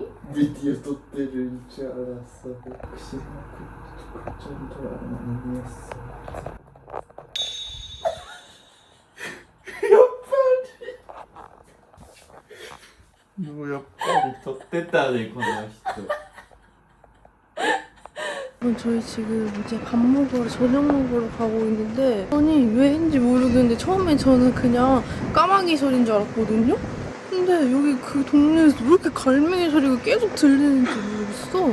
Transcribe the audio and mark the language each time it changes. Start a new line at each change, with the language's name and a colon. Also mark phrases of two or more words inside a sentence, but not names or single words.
Japanese: ビデオ撮ってるんじゃらさ、口の中ちゃんと何やさ。もうやっぱり撮ってたねこの人。
Korean: 저희 지금 이제 밥 먹으러 저녁 먹으러 가고 있는데 아니 왜인지 모르겠는데 처음에 저는 그냥 까마귀 소리인 줄 알았거든요? 근데 여기 그 동네에서 왜 이렇게 갈매기 소리가 계속 들리는지 모르겠어.